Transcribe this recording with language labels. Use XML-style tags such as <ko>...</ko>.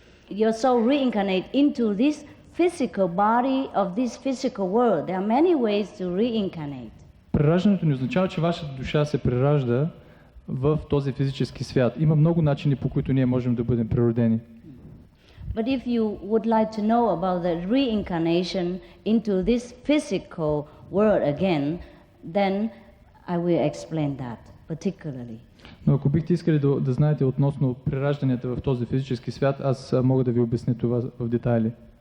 <en>Your soul reincarnate into this physical body of this physical world. There are many ways to reincarnate.</en> <bg>Прераждането не означава, че вашата душа се преражда в този физически свят. Има много начини, по които ние можем да бъдем природени.</bg> <en>But if you would like to know about the reincarnation into this physical world again, then I will explain that particularly.</en> <bg>Но ако бихте искали да знаете относно преражданията в този физически свят, аз мога да ви обясня това в детайли.</bg>